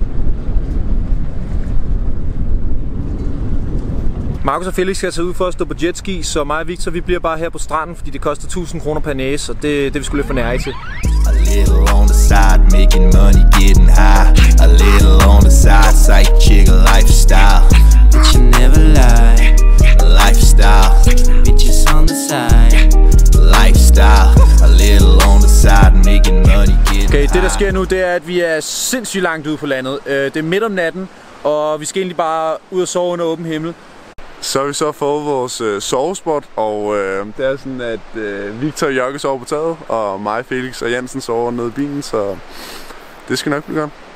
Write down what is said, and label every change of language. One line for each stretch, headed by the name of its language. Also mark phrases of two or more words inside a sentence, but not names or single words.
Danish: Markus og Felix skal tage ud for at stå på jetski, så mig og Victor, vi bliver bare her på stranden, fordi det koster 1000 kroner per næse, og det er vi sgu lidt for nære til.
English: A little on the side, making money, getting high. A little on the side, psych chick, lifestyle. But you never lie. Lifestyle. Bitches on the side. Lifestyle. A little on the side, making money, getting high.
Danish: Okay, det der sker nu, det er, at vi er sindssygt langt ude på landet. Det er midt om natten, og vi skal egentlig bare ud og sove under åben himmel. Så har vi så fået vores sovespot, og det er sådan, at Victor og Jørgen sover på taget, og mig, Felix og Jensen sover nede i bilen, så det skal nok blive godt.